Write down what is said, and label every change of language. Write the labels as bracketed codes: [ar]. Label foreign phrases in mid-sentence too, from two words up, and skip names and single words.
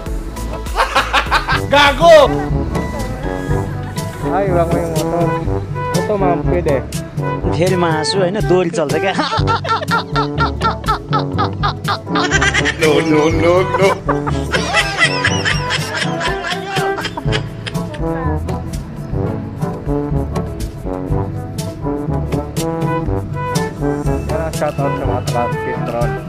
[tl] Gago! Ay, wala ko yung motor. Ito ma'am, pwede. [ne] फेरि हाँसु होइन दोरी चल्छ क्या [en] No, no, no, no. [tl] Yan, shout out sa mga taga-Pitron.